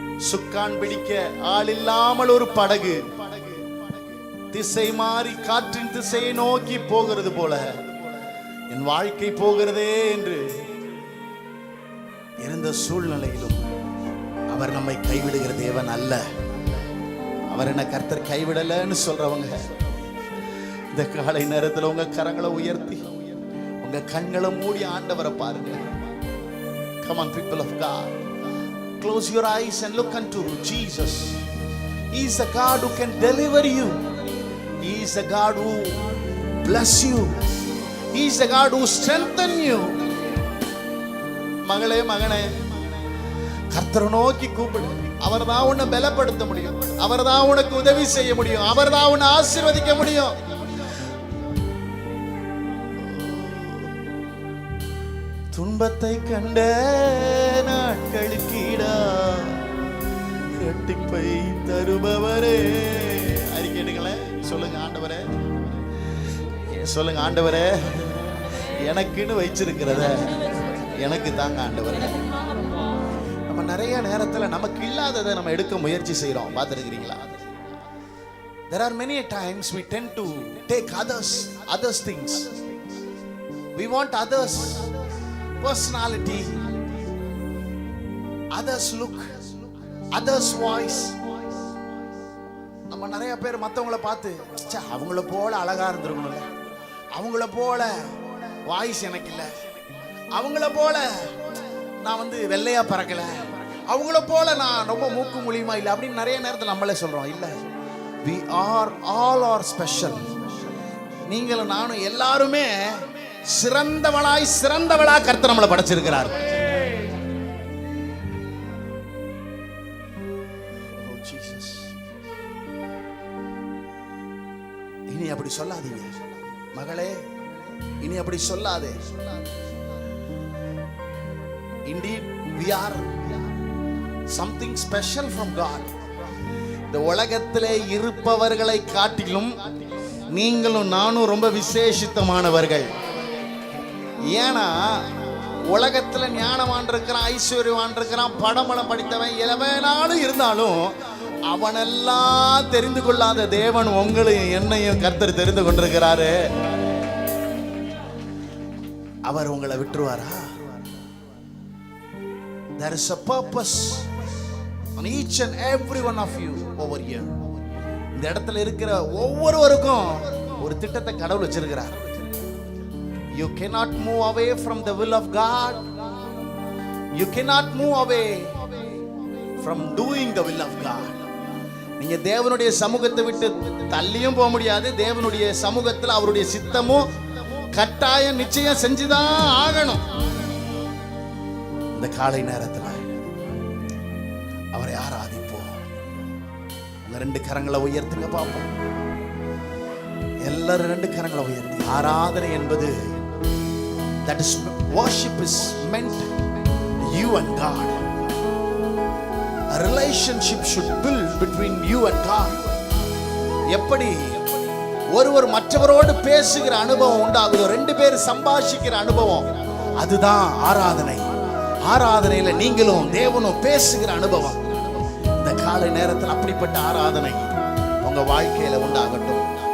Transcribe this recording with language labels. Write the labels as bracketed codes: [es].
[ta] சுக்கான் பிடிக்க ஆள் இல்லாமல் ஒரு படகு திசை மாறி காற்றின் திசையை நோக்கி போகிறது போல என் வாழ்க்கை போகிறதே என்று இருந்த சூழ்நிலையிலும் அவர் நம்மை கைவிடுகிற தேவன் அல்ல. அவர் என்ன கர்த்தர் கைவிடலன்னு சொல்றவங்க இந்த காலை நேரத்தில் உங்க கரங்களை உயர்த்தி உங்க கண்களை மூடி ஆண்டவரை பாருங்க. [en] Come on, people of God, close your eyes and look unto Jesus. He is a God who can deliver you. He is a God who bless you. He is a God who strengthen you. [ta] மகளே மகனே, கர்த்தரை நோக்கி கூப்பிடு. அவர் தான் உன்னை பலப்படுத்த முடியும். அவர் தான் உனக்கு உதவி செய்ய முடியும். அவர் தான் உன்னை ஆசீர்வதிக்க முடியும். துன்பத்தை கண்ட நாட்களுக்கீடா இரட்டிப்பை தருபவரே. அறிக்கையிடுங்களேன், சொல்லுங்க ஆண்டவரே, சொல்லுங்க ஆண்டவரே, எனக்குன்னு வச்சிருக்கிறத எனக்கு தாங்க ஆண்டவரே. நம்ம நிறைய நேரத்தில் நமக்கு இல்லாததை நம்ம எடுக்க முயற்சி செய்யறோம். பார்த்துருக்கிறீங்களா? [en] There are many times we tend to take others things. We want others personality, others look, others voice. [ta] நம்ம நிறைய பேர் மற்றவங்கள பார்த்து அவங்கள போல அழகா இருந்திருக்கணும்ல, அவங்கள போல வாய்ஸ் எனக்கு இல்லை, அவங்கள போல நான் வெள்ளையா பறக்கல, அவங்கள போல நான் ரொம்ப மூக்கு மூலியமா இல்லை அப்படின்னு நிறைய நேரத்தில் நம்மளே சொல்றோம். இல்லை, [en] we are all are special. [ta] நீங்களும் நானும் எல்லாருமே சிறந்தவளா கர்த்தர் நம்மளை படைச்சிருக்கிறார். இனி அப்படி சொல்லாதீங்க மகளே, இனி அப்படி சொல்லாதே. [en] Indeed, we are something special from God. [ta] இந்த உலகத்திலே இருப்பவர்களை காட்டிலும் நீங்களும் நானும் ரொம்ப விசேஷித்தமானவர்கள். ஏன்னா உலகத்துல ஞானவான் இருக்கிறான், ஐஸ்வர்யவான் இருக்கிறான், படமளம் படித்தவன் எவனாலும் இருந்தாலும் அவனெல்லாம் தெரிந்து கொள்ளாத தேவன் உங்களையும் என்னையும் கர்த்தர் தெரிந்து கொண்டிருக்கிறாரு. அவர் உங்களை விட்டுருவாரா? [en] There is a purpose on each and every one of you over here. [ta] இந்த இடத்துல இருக்கிற ஒவ்வொருவருக்கும் ஒரு திட்டத்தை கடவுள் வச்சிருக்கிறார். [en] You cannot move away from the will of God. You cannot move away from doing the will of God. [ta] நீங்க தேவனுடைய சமூகத்தை விட்டு தள்ளியும் போக முடியாது. தேவனுடைய சமூகத்தில் அவருடைய சித்தமும் கட்டாயம் நிச்சயம் செஞ்சுதான் ஆகணும். இந்த காலை நேரத்தில் அவரை ஆராதிப்போம். உங்க ரெண்டு கரங்களை உயர்த்துங்க பார்ப்போம். எல்லாரும் ரெண்டு கரங்களை உயர்த்தி ஆராதனை என்பது, [en] that is worship is meant you and God. A relationship should build between you and God. [ta] எப்படி ஒருவர் மற்றவரோடு பேசுகிற அனுபவம் உண்டாகுதோ, ரெண்டு பேர் சம்பாஷிக்கிற அனுபவம், அதுதான் ஆராதனை. ஆராதனையில நீங்களும் தேவனும் பேசுகிற அனுபவம். இந்த காலை நேரத்தில் அப்படிப்பட்ட ஆராதனை உங்க வாழ்க்கையில உண்டாகட்டும்.